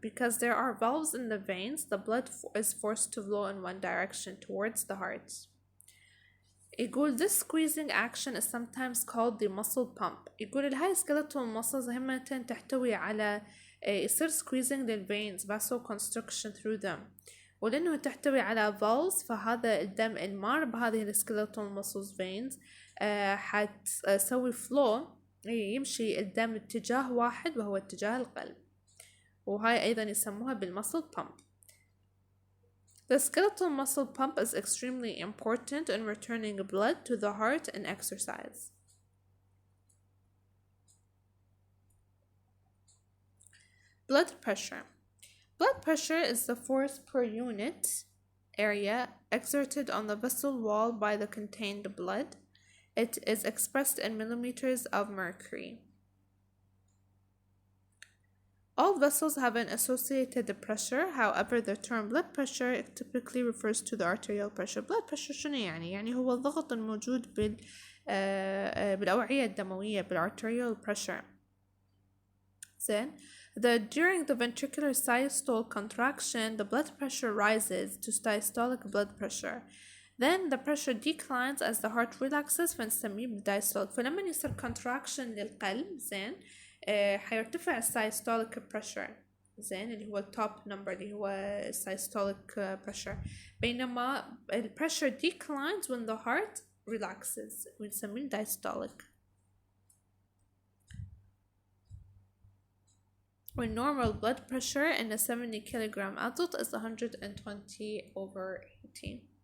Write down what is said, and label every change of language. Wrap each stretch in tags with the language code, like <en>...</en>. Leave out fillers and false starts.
<en>Because there are valves in the veins, the blood is forced to flow in one direction towards the heart.</en> <ar>يقول</ar> <en>this squeezing action is sometimes called the muscle pump.</en> <ar>يقول هاي</ar> <en>skeletal muscles</en> <ar>هم تحتوي على يصير squeezing للveins</ar> <en>vasoconstriction through them.</en> <ar>ولأنه تحتوي على valves فهذا الدم المار بهذه skeletal muscles veins حتسوي flow يمشي الدم اتجاه واحد وهو اتجاه القلب وهاي أيضا يسموها بالmuscle pump.</ar> <en>The skeletal muscle pump is extremely important in returning blood to the heart in exercise. Blood pressure. Blood pressure is the force per unit area exerted on the vessel wall by the contained blood. It is expressed in millimeters of mercury. All vessels have an associated pressure. However, the term blood pressure typically refers to the arterial pressure.</en> <ar>Blood pressure شنو يعني هو الضغط الموجود بالأوعية الدموية بالarterial pressure. زين</ar> <en>During the ventricular systole contraction, the blood pressure rises to systolic blood pressure. Then the pressure declines as the heart relaxes</en> <ar>فنسميه بالdiastolic. فلما يصير contraction للقلب زين حيرتفع systolic pressure زين اللي هو</ar> <en>top number</en> <ar>اللي هو systolic pressure. بينما</ar> <en>pressure declines when the heart relaxes</en> <ar>ونسميه diastolic.</ar> <en>When normal blood pressure in a 70 kilogram adult is 120/80.</en>